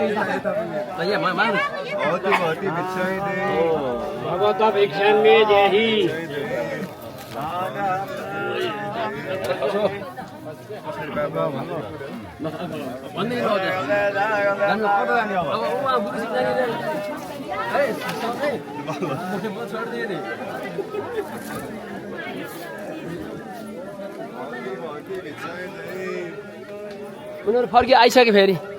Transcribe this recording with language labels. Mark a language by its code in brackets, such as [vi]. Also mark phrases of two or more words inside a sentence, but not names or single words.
[sa] भगवत भिक्षां मे देहि [ne] भन्दै उनीहरू फर्की आइसक्यो फेरि